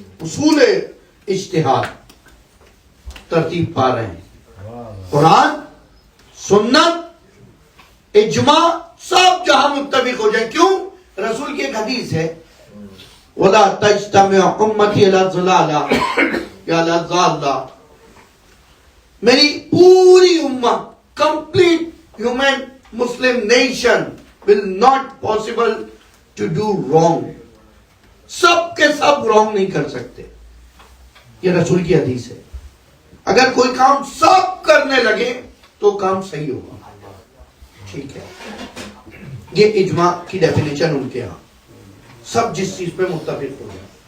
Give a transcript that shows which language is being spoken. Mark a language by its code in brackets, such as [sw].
[ur] اصول اجتہاد ترتیب پا رہے ہیں, قرآن, سنت, اجماع سب جہاں متفق ہو جائے. کیوں؟ رسول کی ایک حدیث ہے, [ar] وَلَا تَجْتَمِعُ أُمَّتِي عَلَى ضَلَالَةٍ یا عَلَى ضَالَّةٍ. [ur] میری پوری امت, [en] complete human Muslim nation will not possible to do wrong. [ur] سب کے سب wrong نہیں کر سکتے. یہ رسول کی حدیث ہے. اگر کوئی کام سب کرنے لگے تو کام صحیح ہوگا. ٹھیک ہے. یہ اجماع کی ڈیفینیشن ان کے ہاں سب جس چیز پہ متفق ہو جائے.